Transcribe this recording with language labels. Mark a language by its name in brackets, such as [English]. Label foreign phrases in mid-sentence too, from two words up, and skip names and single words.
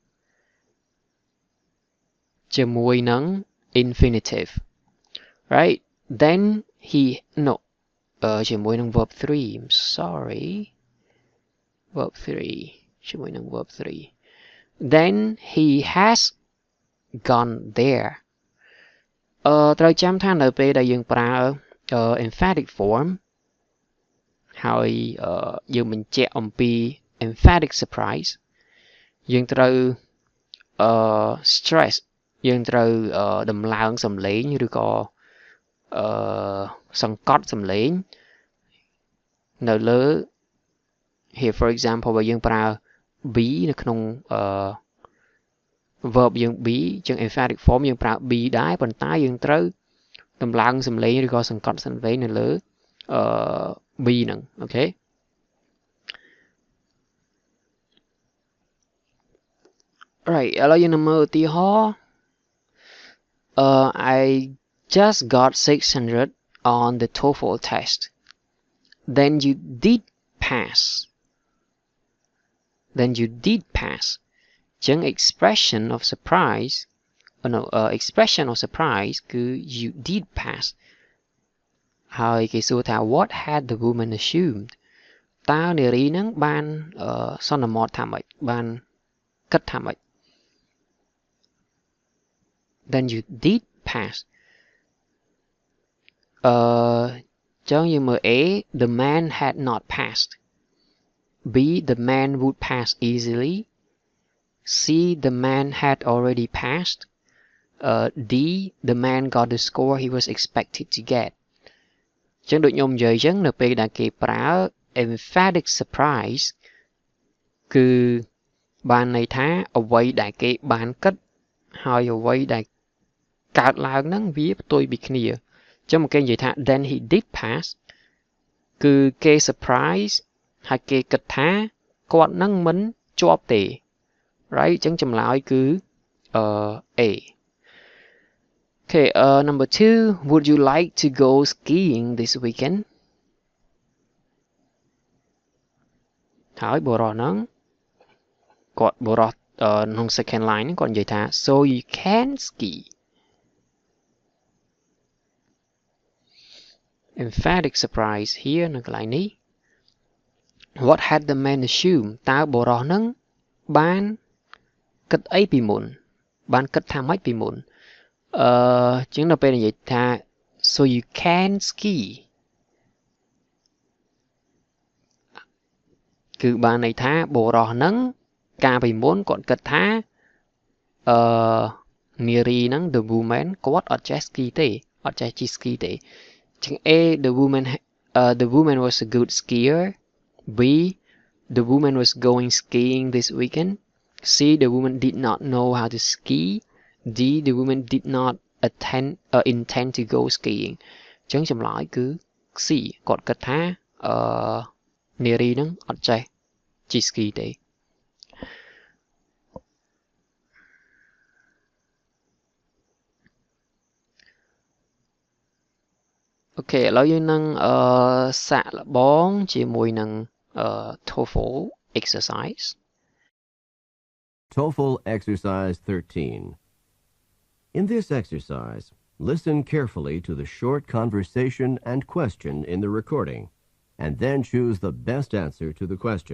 [Khmer] ជាមួយនឹង [English] infinitive right then he no [Khmer] ជាមួយនឹង [English] verb 3 I'm sorry verb 3 ជាមួយនឹង verb 3 then he has gone there [Khmer] ត្រូវចាំថានៅពេលដែលយើងប្រើ [English] emphatic form [Khmer] ហើយយើងបញ្ជាក់អំពី [English] emphatic surprise [Khmer] យើងត្រូវstress យើងត្រូវដំឡើងសំឡេងឬក៏ សង្កត់សំឡេងនៅលើ [English] here for example [Khmer] បើយើងប្រើ be នៅក្នុងverb យើង be ចឹង [English] emphatic form [Khmer] យើងប្រើ be ដែរប៉ុន្តែយើងត្រូវដំឡើងសំឡេងឬក៏សង្កត់សំឡេងនៅលើ be ហ្នឹងអូខេ [English] right [Khmer] ឥឡូវយើងនឹងមើលឧទាហរណ៍ [English] I just got 600 on the TOEFL test then you did pass [Khmer] ចឹង [English] expression of surprise expression of surprise [Khmer] គឺ [English] you did pass [Khmer] ហើយគេសួរថា [English] what had the woman assumed [Khmer] តើនារីហ្នឹងបានសន្មតថាម៉េចបានគិតថាម៉េច [English] then you did pass [Khmer] ចឹងយើងមើល [English] A the man had not passed B the man would pass easily C the man had already passed D the man got the score he was expected to get [Khmer] ចឹងដូចខ្ញុំនិយាយ ចឹងនៅពេលដែលគេប្រើ emphatic surprise គឺបានន័យថាអ្វីដែលគេបានគិតហើយអ្វីដែលកើតឡើងហ្នឹង វាផ្ទុយពីគ្នាចឹងមកគេនិយាយថា [English] then he did pass [Khmer] គឺគេ surprise ហើយគេគិតថាគាត់នឹងមិនជាប់ទេ right ចឹងចម្លើយគឺ A [English] Okay number 2 would you like to go skiing this weekend [Khmer] ហើយបុរសហ្នឹងគាត់បុរសក្នុង [English] second line [Khmer] ហ្នឹងគាត់និយាយថា [English] so you can ski emphatic surprise here [Khmer] នៅកន្លែងនេះ [English] what had the man assumed [Khmer] តើបុរសហ្នឹងបានគិតអីពីមុនបានគិតថាម៉េចពីមុនជាងនៅពេលនិយាយថា [English] so you can ski [Khmer] គឺបានន័យថាបុរសហ្នឹងកាលពីមុនគាត់គិតថានារីហ្នឹង [English] the woman [Khmer] គាត់អត់ចេះ ski ទេអត់ចេះជិះ ski ទេជាង [English] A the woman was a good skier B the woman was going skiing this weekend C the woman did not know how to ski D the woman did not intend to go skiing [Khmer] ចឹងចម្លើយគឺ C គាត់គិតថានារីហ្នឹងអត់ចេះជិះ ski ទេអូខេឥឡូវយើងនឹងសាកល្បងជាមួយនឹង [English] TOEFL exercise TOEFL exercise 13. In this exercise, listen carefully to the short conversation and question in the recording, and then choose the best answer to the question.